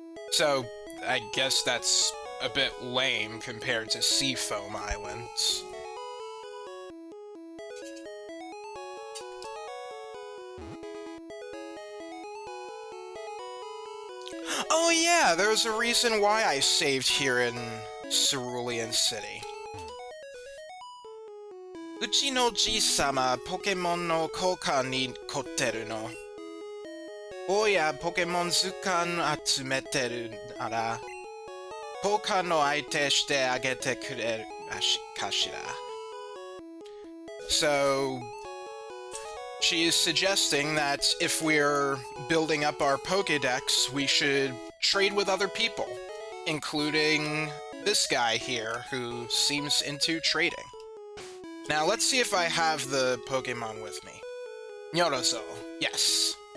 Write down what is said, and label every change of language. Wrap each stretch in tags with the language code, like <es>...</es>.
<en>So, I guess that's a bit lame compared to Seafoam Islands. Oh yeah, there's a reason why I saved here in Cerulean City.</en> <ja>うちのじいさま、ポケモンの交換に凝ってるの。おや、ポケモン図鑑集めてるなら、交換の相手してあげてくれるかしら。</ja> <en>So, she is suggesting that if we're building up our Pokédex, we should trade with other people, including this guy here, who seems into trading. Now, let's see if I have the Pokemon with me. Nyorozo, yes.</en>